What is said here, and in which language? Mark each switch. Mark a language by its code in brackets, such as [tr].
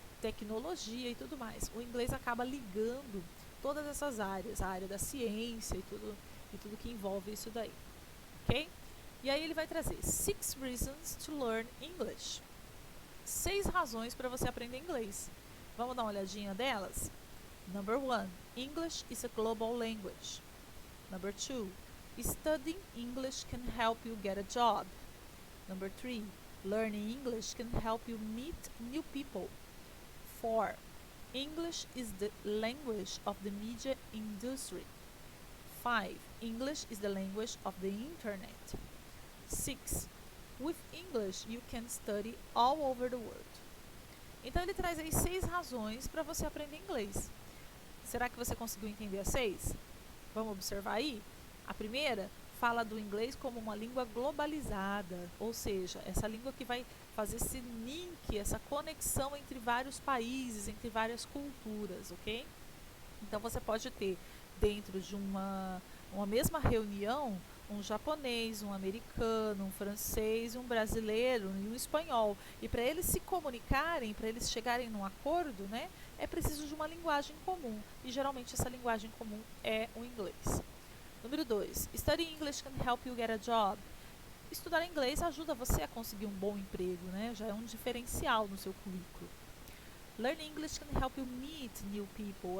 [pt] Tecnologia e tudo mais. O inglês acaba ligando todas essas áreas, a área da ciência e tudo que envolve isso daí, ok? E aí ele vai trazer 6 [en] reasons to learn English. [pt] 6 razões para você aprender inglês. Vamos dar uma olhadinha delas? [en] Number 1, English is a global language. Number 2, studying English can help you get a job. Number 3, learning English can help you meet new people. 4, English is the language of the media industry. 5, English is the language of the internet. 6, with English you can study all over the world. [pt] Então ele traz aí 6 razões para você aprender inglês. Será que você conseguiu entender as 6? Vamos observar aí? A primeira fala do inglês como uma língua globalizada, ou seja, essa língua que vai fazer esse link, essa conexão entre vários países, entre várias culturas, ok? Então você pode ter dentro de uma mesma reunião um japonês, um americano, um francês, um brasileiro e um espanhol. E para eles se comunicarem, para eles chegarem num acordo, né, é preciso de uma linguagem comum. E geralmente essa linguagem comum é o inglês. Número 2. [en] Study English can help you get a job. [pt] Estudar inglês ajuda você a conseguir um bom emprego, né? Já é um diferencial no seu currículo. [en] Learn English can help you meet new people.